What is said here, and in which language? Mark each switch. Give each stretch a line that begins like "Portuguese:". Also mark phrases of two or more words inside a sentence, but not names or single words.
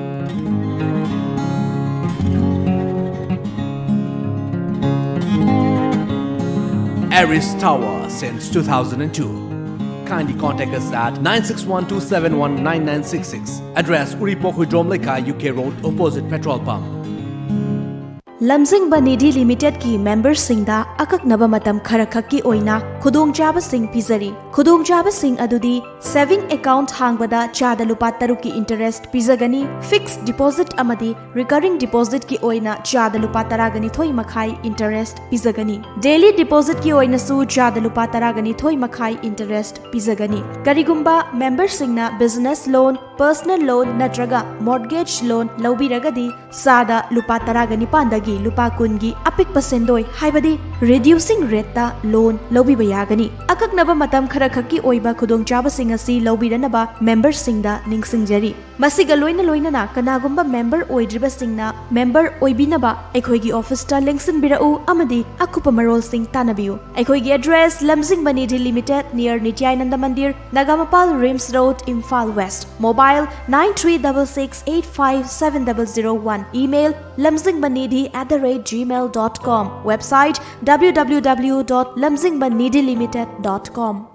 English: Aris Tower since 2002. Kindly contact us at 9612719966. Address Uripokhu Dromleka, UK Road, opposite petrol pump.
Manipuri: lamjingba nidhi limited ki members singda akaknaba matam khara khakki oina khudongchaba sing pizari khudongchaba sing adudi
English: saving account
Manipuri: hangbada chada lupa taru ki interest pizagani
English: fixed deposit
Manipuri: amadi
English: recurring deposit
Manipuri: ki oina chada lupa taragani thoi makhai interest pizagani
English: daily deposit
Manipuri: ki oina su chada lupa taragani thoi makhai interest pizagani karigumba members singna business
English: loan personal loan
Manipuri: natraga
English: mortgage loan
Manipuri: lawbiragadi sada lupa taragani pandagi lupa kungi apik pasendoi haibadi
English: reducing rate
Manipuri: ta loan lawbiba yagani akaknaba matam khara khakki oiba khudong chaba sing asi lawbiranaba members singda ningsingjari masiga loina loina kanagumba member oidriba singna member oibinaba ekhoigi office ta lengsin birau amadi akupa marol sing tanabiu ekhoigi address lamjingba nidhi limited near Nityananda Mandir Nagamapal Rims Road Imphal West mobile 9366857001 email lamjingbanidhi@gmail.com website www.lamjingbanidhilimited.com.